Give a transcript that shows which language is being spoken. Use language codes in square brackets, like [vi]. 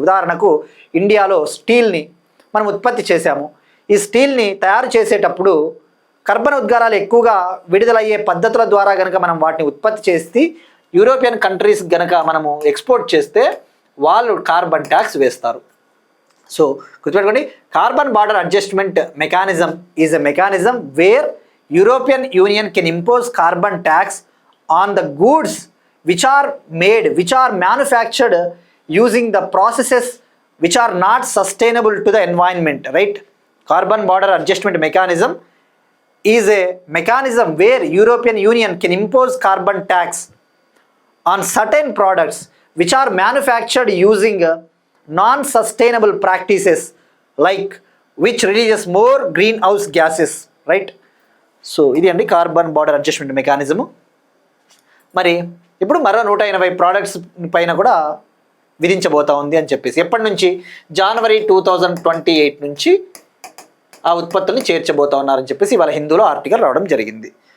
[te] ఉదాహరణకు ఇండియాలో స్టీల్ని మనం ఉత్పత్తి చేశాము. ఈ స్టీల్ని తయారు చేసేటప్పుడు కర్బన ఉద్గారాలు ఎక్కువగా విడుదలయ్యే పద్ధతుల ద్వారా కనుక మనం వాటిని ఉత్పత్తి చేసి యూరోపియన్ కంట్రీస్ కనుక మనము ఎక్స్పోర్ట్ చేస్తే వాళ్ళు కార్బన్ ట్యాక్స్ వేస్తారు. [en] So గుర్తుపెట్టుకోండి, carbon border adjustment mechanism is a mechanism where European Union can impose carbon tax on the goods which are manufactured using the processes which are not sustainable to the environment, right? Carbon border adjustment mechanism is a mechanism where European Union can impose carbon tax on certain products which are manufactured using non-sustainable practices, like which releases more greenhouse gases, right? [te] So ఇది అండి carbon border adjustment mechanism. మరి ఇప్పుడు మరో 180 products పైన కూడా విధించబోతా ఉంది అని చెప్పేసి, ఎప్పటి నుంచి? జనవరి 2028 నుంచి ఆ ఉత్పత్తుల్ని చేర్చబోతా ఉన్నారని చెప్పేసి ఇవాళ హిందూలో ఆర్టికల్ రావడం జరిగింది.